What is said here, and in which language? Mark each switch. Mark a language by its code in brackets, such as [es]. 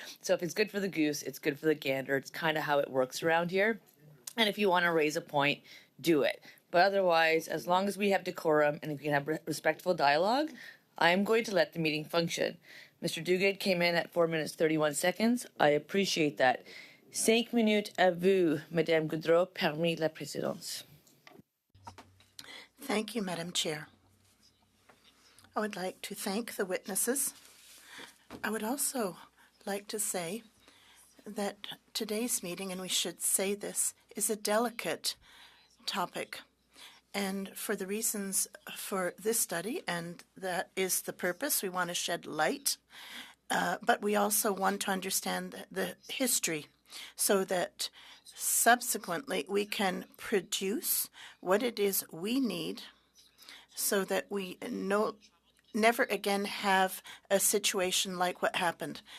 [en] So if it's good for the goose, it's good for the gander. It's kind of how it works around here. And if you want to raise a point, do it. But otherwise, as long as we have decorum and we can have respectful dialogue, I'm going to let the meeting function. Mr. Duguid came in at 4 minutes 31 seconds. I appreciate that. [fr] 5 minutes à vous, Madame Goudreau, permis la présidence. [en] Thank you, Madam Chair. I would like to thank the witnesses. I would also like to say that today's meeting, and we should say this, is a delicate topic. And for the reasons for this study, and that is the purpose, we want to shed light, but we also want to understand the history so that subsequently we can produce what it is we need so that we never again have a situation like what happened.